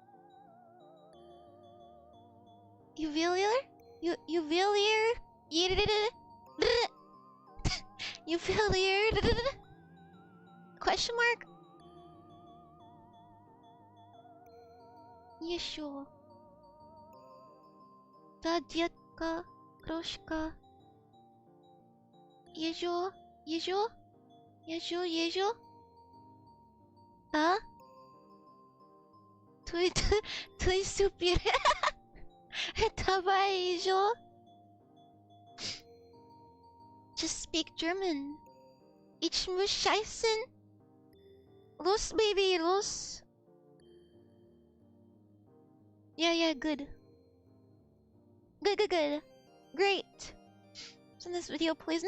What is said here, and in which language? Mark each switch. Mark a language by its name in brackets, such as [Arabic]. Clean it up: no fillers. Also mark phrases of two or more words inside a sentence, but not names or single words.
[German] Juwelier? Juwelier? Juwelier? [English] Question mark? Yeah, sure. [Russian] Да детка. Крошка. Ежо? Ежо? Ежо? Ежо? Да? Ты супер. Давай, ежо. [English] Just speak German. [German] Ich muss scheißen. Los, baby, los. [English] Yeah, good. Good. Great. Send this video, please.